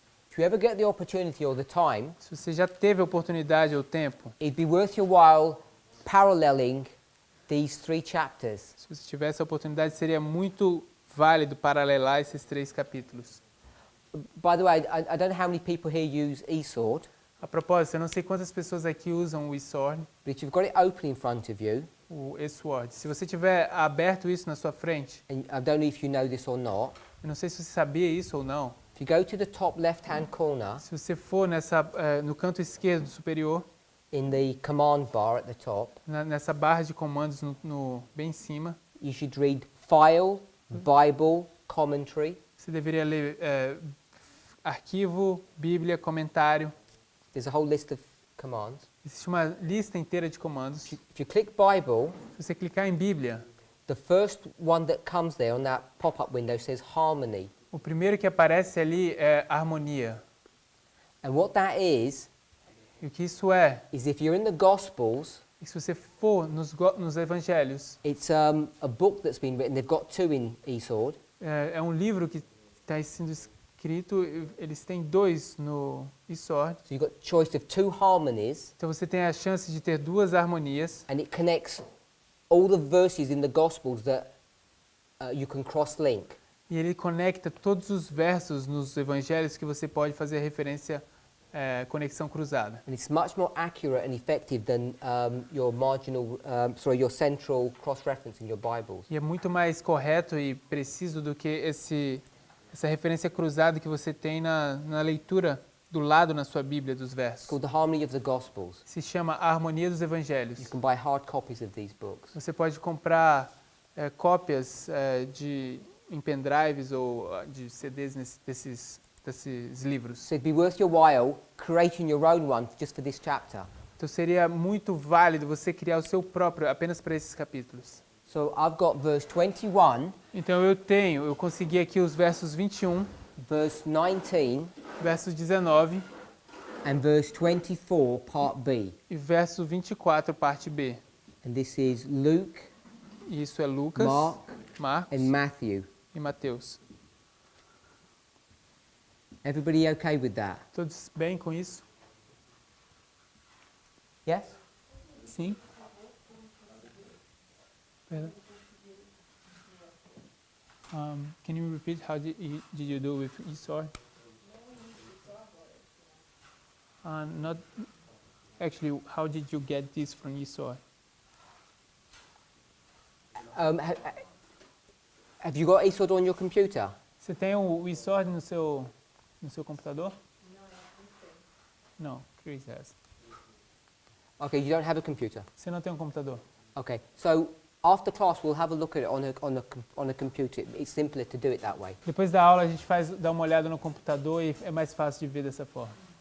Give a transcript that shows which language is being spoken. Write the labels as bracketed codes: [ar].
[en] If you ever get the opportunity or the time, [pt] Se você já teve a oportunidade ou tempo, [en] it'd be worth your while paralleling these 3 chapters. [pt] se você tivesse a oportunidade, seria muito válido paralelar esses 3 capítulos. [en] By the way, I don't know how many people here use eSword, [pt] A propósito, eu não sei quantas pessoas aqui usam o eSword, [en] but if you've got it open in front of you, [pt] o eSword. Se você tiver aberto isso na sua frente, [en] and I don't know if you know this or not, [pt] eu não sei se você sabia isso ou não, [en] if you go to the top left-hand corner [pt] se você for no canto esquerdo superior, [en] in the command bar at the top, [pt] nessa barra de comandos bem em cima, [en] you should read File, Bible, Commentary. [pt] você deveria ler arquivo, Bíblia, comentário. [en] There's a whole list of commands. [pt] Existe uma lista inteira de comandos. Se [en] If you click Bible, [pt] você clicar em Bíblia, [en] the first one that comes there on that pop-up window says Harmony. [pt] o primeiro que aparece ali é harmonia. [en] And what that is [pt] E o que isso é? [en] if you're in the Gospels, [pt] E se você for nos evangelhos, [en] it's a book that's been written. They've got 2 in eSword. [pt] é um livro que está sendo escrito, eles têm 2 no e-sword. [en] So you've got choice of 2 harmonies, [pt] Então você tem a chance de ter 2 harmonias [en] and it connects all the verses in the Gospels that you can cross-link. [pt] e ele conecta todos os versos nos evangelhos que você pode fazer referência conexão cruzada. [en] And it's much more accurate and effective than your central cross-reference in your Bibles. [pt] E é muito mais correto e preciso do que essa referência cruzada que você tem na leitura do lado na sua Bíblia dos [en] It's [pt] versos. [en] called the Harmony of the Gospels. [pt] Se chama A Harmonia dos Evangelhos. [en] You can buy hard copies of these books. [pt] Você pode comprar cópias em pendrives ou de CDs desses livros. [en] So it'd be worth your while creating your own one just for this chapter. [pt] Então seria muito válido você criar o seu próprio apenas para esses capítulos. [en] So I've got verse 21, [pt] Então eu consegui aqui os versos 21, [en] verse 19, [pt] verso 19 [en] and verse 24, part B. [pt] e verso 24, parte B. [en] And this is Luke, [pt] E isso é Lucas, Marcos [en] and Matthew. [pt] e Mateus. [en] Everybody okay with that? [pt] Todos bem com isso? [en] Yes? [pt] Sim? Perdão. [en] Can you repeat how did you do with e-sword? Not actually. How did you get this from e-sword? Have you got eSword on your computer? [pt] Você tem o e-sword no seu computador? Não, Chris has. [en] Okay, you don't have a computer. [pt] Você não tem um computador? [en] Okay, so after class we'll have a look at it on a computer. It's simpler to do it that way. [pt] Depois da aula a gente dá uma olhada no computador e é mais fácil de ver dessa forma.